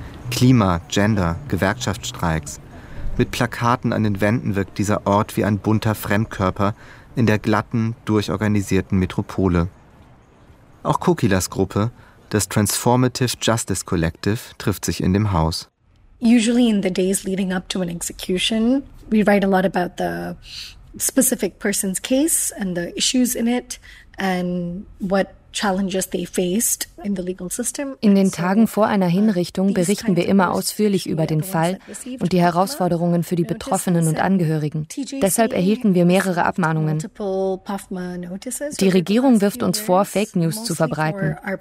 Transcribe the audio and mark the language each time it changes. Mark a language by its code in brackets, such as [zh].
[de] Klima, Gender, Gewerkschaftsstreiks. Mit Plakaten an den Wänden wirkt dieser Ort wie ein bunter Fremdkörper in der glatten, durchorganisierten Metropole. Auch Kukilas Gruppe, das Transformative Justice Collective, trifft sich in dem Haus. [en] Usually in the days leading up to an execution, we write a lot about the specific person's case and the issues in it and what challenges they faced in the legal system. [de] In den Tagen vor einer Hinrichtung berichten wir immer ausführlich über den Fall und die Herausforderungen für die Betroffenen und Angehörigen. Deshalb erhielten wir mehrere Abmahnungen. Die Regierung wirft uns vor, Fake News zu verbreiten.